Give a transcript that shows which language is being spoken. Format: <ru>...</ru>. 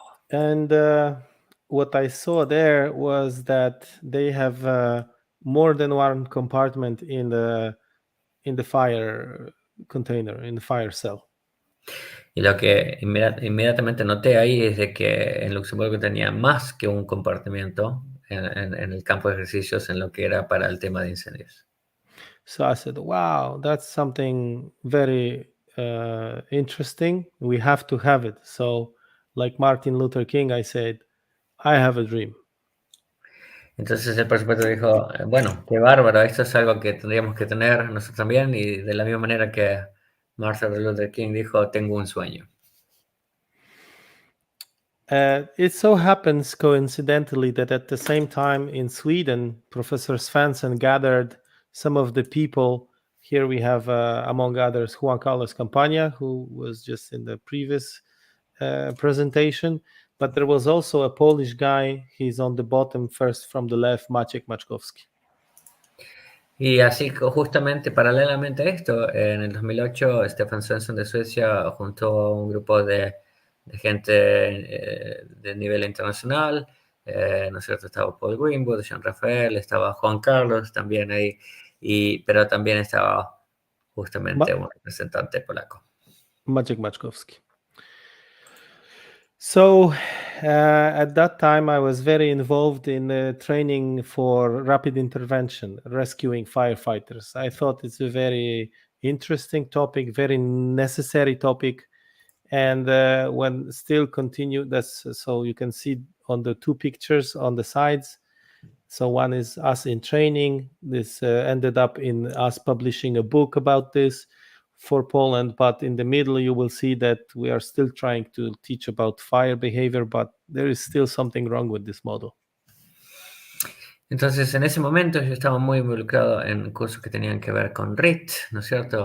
<en>And what I saw there was that they have more than one compartment in the fire container, in the fire cell.</en> <es>Y lo que inmediatamente noté ahí es de que en Luxemburgo tenía más que un compartimiento en el campo de ejercicios en lo que era para el tema de incendios.</es> <en>So I said, wow, that's something very interesting. We have to have it. So, like Martin Luther King, I said, I have a dream.</en> <es>Entonces él por supuesto dijo, bueno, qué bárbaro, esto es algo que tendríamos que tener nosotros también, y de la misma manera que Martin Luther King dijo, tengo un sueño.</es> <en>It so happens coincidentally that at the same time in Sweden, Professor Svensson gathered some of the people. Here we have, among others, Juan Carlos Campaña, who was just in the previous presentation. But there was also a Polish guy. He's on the bottom first from the left, Maciek Maczkowski.</en> <es>Y así justamente paralelamente a esto, en el 2008, Stefan Svensson de Suecia juntó a un grupo de gente de nivel internacional, ¿no es cierto? Estaba Paul Greenwood, Jean Rafael, estaba Juan Carlos también ahí, pero también estaba justamente un representante polaco. Maciek Maczkowski.</es> <en>So at that time, I was very involved in training for rapid intervention, rescuing firefighters. I thought it's a very interesting topic, very necessary topic. And when still continue, so you can see on the two pictures on the sides. So one is us in training. This ended up in us publishing a book about this for Poland, but in the middle you will see that we are still trying to teach about fire behavior, but there is still something wrong with this model.</en> <es>Entonces, en ese momento yo estaba muy involucrado en cursos que tenían que ver con RIT, ¿no es cierto?</es>